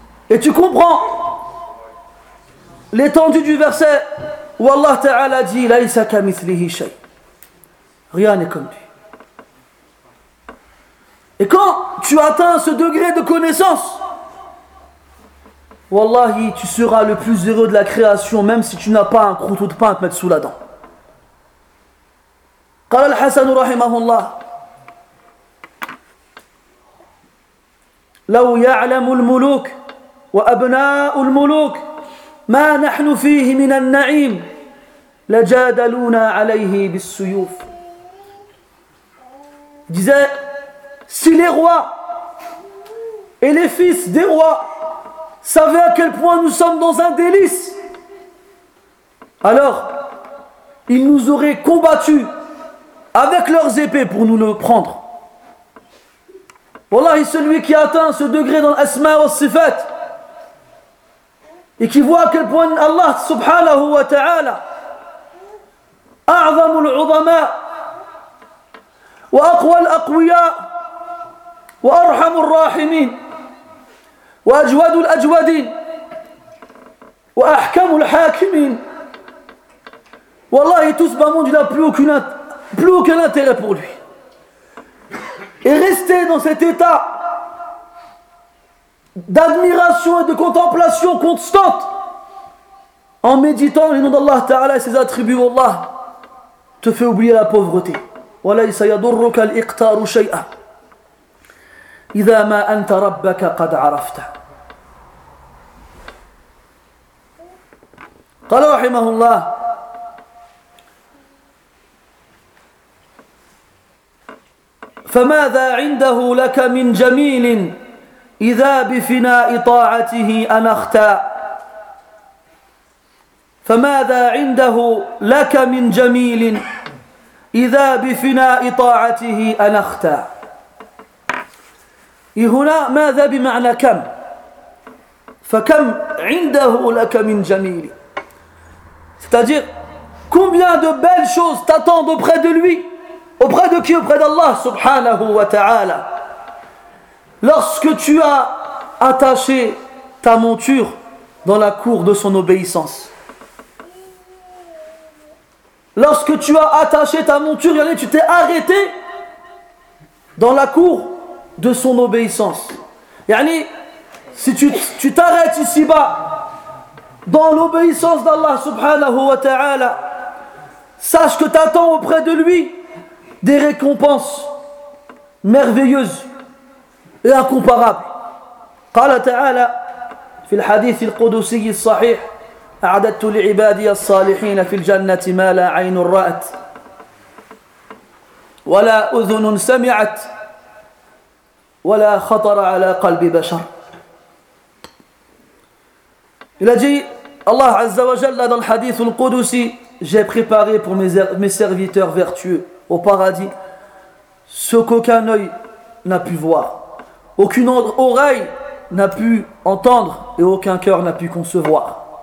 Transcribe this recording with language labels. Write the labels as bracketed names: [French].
[French] Et tu comprends l'étendue du verset où Allah Ta'ala dit « Laysa ka mithlihi shay » Rien n'est comme lui. Et quand tu atteins ce degré de connaissance, wallahi, tu seras le plus heureux de la création, même si tu n'as pas un croûteau de pain à te mettre sous la dent. [Arabic] Qala al-Hasan rahimahullah, لو يعلم الملوك وأبناء الملوك ما نحن فيه من النعيم لجادلونا عليه بالسيوف. [French] Il disait, si les rois et les fils des rois savaient à quel point nous sommes dans un délice, alors ils nous auraient combattus avec leurs épées pour nous le prendre. Wallahi, celui qui atteint ce degré dans l'asma wa sifat et qui voit à quel point Allah subhanahu wa ta'ala [Arabic] a'zamul udama وأقوى الأقوياء وأرحم الراحمين وأجود الأجودين وأحكم الحاكمين. [French] والله tout ce monde n'a plus aucun intérêt pour lui. Et rester dans cet état d'admiration et de contemplation constante en méditant le nom d'Allah Ta'ala et ses attributs, Allah te fait oublier la pauvreté. [Arabic] وليس يضرك الإقتار شيئا إذا ما أنت ربك قد عرفته. قال رحمه الله فماذا عنده لك من جميل إذا بفناء طاعته أنا اختاء فماذا عنده لك من جميل إذا بفناء طاعته أنا اختاء هنا ماذا بمعنى كم فكم عنده لك من جميل [French] C'est-à-dire, combien de belles choses t'attendent auprès de lui ? Auprès de qui ? Auprès d'Allah subhanahu wa ta'ala. Lorsque tu as attaché ta monture dans la cour de son obéissance. Lorsque tu as attaché ta monture, regardez, tu t'es arrêté dans la cour de son obéissance. Yani, si tu t'arrêtes ici-bas, dans l'obéissance d'Allah subhanahu wa ta'ala, sache que t'attends auprès de lui des récompenses merveilleuses et incomparables. [Arabic] قال تعالى في الحديث القدسي الصحيح أعددت لعبادي الصالحين في الجنة ما لا عين رأت ولا أذن سمعت ولا خطر على قلب بشر. [French] Il a dit, Allah Azza wa Jalla dans le hadith al-Qudusi, j'ai préparé pour mes serviteurs vertueux au paradis ce qu'aucun œil n'a pu voir, aucune oreille n'a pu entendre et aucun cœur n'a pu concevoir.